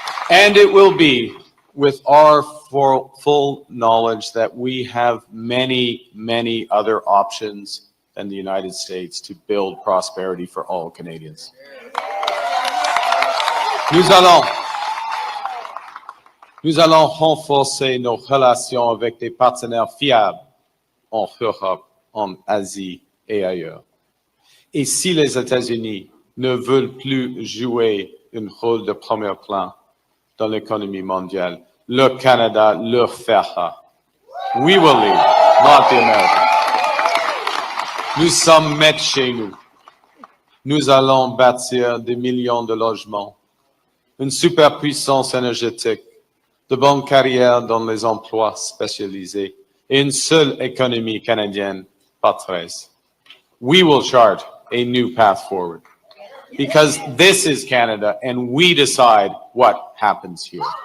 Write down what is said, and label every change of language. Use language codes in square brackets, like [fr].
[en] And it will be with our full knowledge that we have many, many other options than the United States to build prosperity for all Canadians. [fr] Nous allons renforcer nos relations avec des partenaires fiables en Europe, en Asie et ailleurs. Et si les États-Unis ne veulent plus jouer un rôle de premier plan dans l'économie mondiale, le Canada le fera. [en] We will lead, not the Americans. [fr] Nous sommes maîtres chez nous. Nous allons bâtir des millions de logements, une superpuissance énergétique, de bonnes carrières dans les emplois spécialisés et une seule économie canadienne par 13. [en] We will chart a new path forward because this is Canada and we decide what happens here.